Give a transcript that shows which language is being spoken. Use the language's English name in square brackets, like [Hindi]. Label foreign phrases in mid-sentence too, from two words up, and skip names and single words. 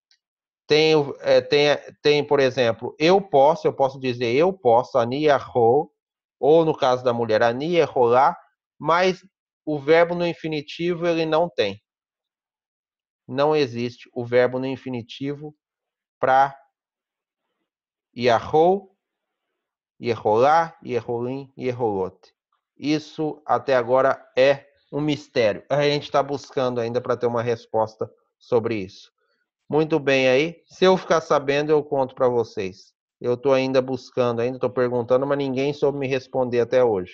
[Portuguese] Tem, por exemplo, eu posso dizer eu posso, aniahou, ou no caso da mulher, aniaholá, mas o verbo no infinitivo ele não tem. Não existe o verbo no infinitivo para [Hebrew] iahou, ierolá, ierolim, ierolot. [Portuguese] Isso até agora é um mistério. A gente está buscando ainda para ter uma resposta sobre isso. Muito bem aí. Se eu ficar sabendo, eu conto para vocês. Eu estou ainda buscando, ainda estou perguntando, mas ninguém soube me responder até hoje.